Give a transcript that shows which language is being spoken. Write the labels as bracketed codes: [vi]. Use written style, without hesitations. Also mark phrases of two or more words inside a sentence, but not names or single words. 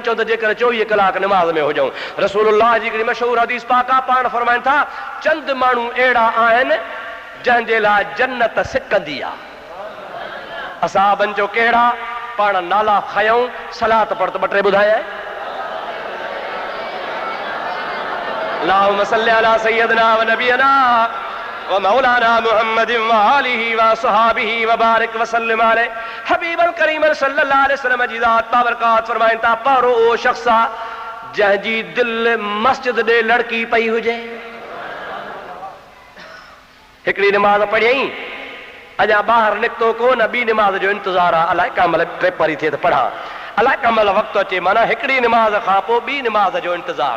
[sd] चवंदा जेकर 24 कलाक निमाज़ में हुजऊं। रसूलुल्लाह जी हिकिड़ी मशहूर हदीस पाक आहे, पाण फरमाइनि था चंद माण्हू अहिड़ा आहिनि जंहिंजे लाइ जन्नत सिकंदी आहे। असाबनि जो कहिड़ा, पाण नाला खयूं, सलात पढ़ त ॿ टे ॿुधाए। [ar] اللهم صل على سيدنا ونبينا ومولانا محمد وآله وصحبه وبارك وسلم عليه. حبيب الكريم صلى الله عليه وسلم [sd] जी ज़ात बाबरकात फरमाइनि था, पहिरों उहो शख़्स आहे जंहिंजी दिलि मस्जिद ॾे लड़की पई हुजे। हिकिड़ी निमाज़ पढ़ियईं, अञा ॿाहिरि निकितो कोन, ॿी निमाज़ जो इंतज़ारु आहे, अलाए कंहिं महिल पेपर ई थिए त पढ़ां, अलाए कंहिं महिल वक़्तु अचे, माना हिकिड़ी निमाज़ खां पोइ ॿी निमाज़ जो इंतज़ारु।